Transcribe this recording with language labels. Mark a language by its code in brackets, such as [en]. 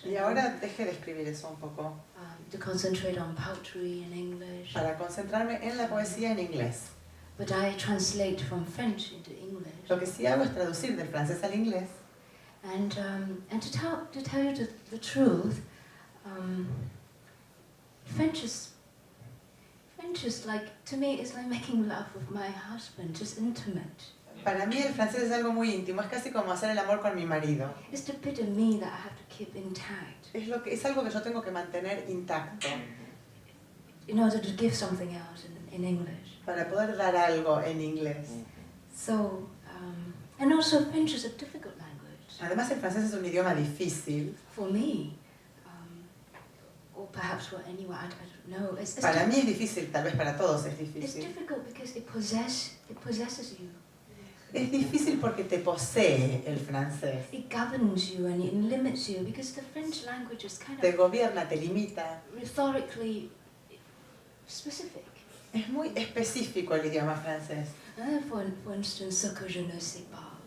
[es] y ahora dejé de escribir eso un poco [en] To concentrate on poetry in English. [es] para concentrarme en la poesía en inglés. [en] But I translate from French into English. [es] Lo que sí hago es traducir del francés al inglés. [en] And to tell you the truth, French is like, to me, it's like making love with my husband, just intimate. [es] Para mí el francés es algo muy íntimo, es casi como hacer el amor con mi marido. [en] It's the bit of me that I have to keep intact [es] Es algo que yo tengo que mantener intacto [en] in order to give something out in English. [es] para poder dar algo en inglés. [en] So, and also French is a difficult language. [es] Además, el francés es un idioma difícil. [en] for me, or perhaps for anyone, I don't know. [es] Para mí es difícil, tal vez para todos es [en] It's [es] difícil. [en] difficult because it possesses you. [es] Es difícil porque te posee el francés. [en] It governs you and it limits you because the French language is kind [es] Te [en] of [es] gobierna, te limita. [en] rhetorically specific. [es] Es muy específico el idioma francés. [en] For instance, [fr] ce que je ne sais pas.